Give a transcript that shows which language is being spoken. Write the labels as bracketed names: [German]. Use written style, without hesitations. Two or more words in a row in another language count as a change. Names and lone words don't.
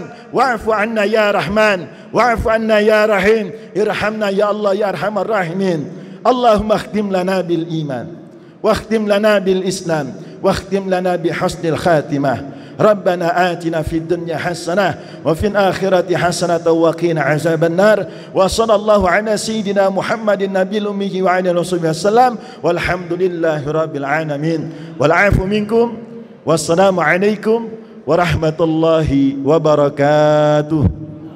[Arabic] واعف عنا يا رحمن، واعف عنا يا رحيم، ارحمنا يا الله يا أرحم الراحمين. اللهم اختم لنا بالإيمان، واختم لنا بالإسلام، واختم لنا بحسن الخاتمة. ربنا آتنا في الدنيا حسنة وفي الآخرة حسنة وقنا عذاب النار. وصلى الله على سيدنا محمد النبي الأمي وعلى آله وسلم. والحمد لله رب العالمين. والعفو منكم. والسلام عليكم ورحمة الله وبركاته.